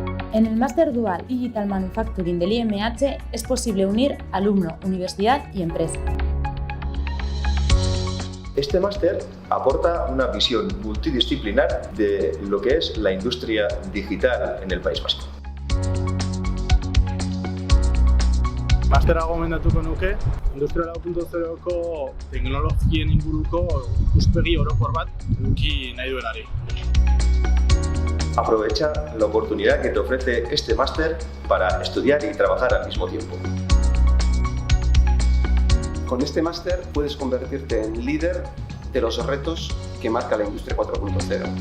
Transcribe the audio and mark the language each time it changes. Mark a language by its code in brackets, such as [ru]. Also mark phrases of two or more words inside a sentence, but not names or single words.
[es] En el Máster Dual Digital Manufacturing del IMH es posible unir alumno, universidad y empresa. Este máster aporta una visión multidisciplinar de lo que es la industria digital en el País Vasco. [eu] Mastera gomendatuko nuke, Industria 4.0ko teknologien inguruko ikuspegi orokor bat eduki nahi duenari. [es] Aprovecha la oportunidad que te ofrece este máster para estudiar y trabajar al mismo tiempo. Con este máster puedes convertirte en líder de los retos que marca la Industria 4.0.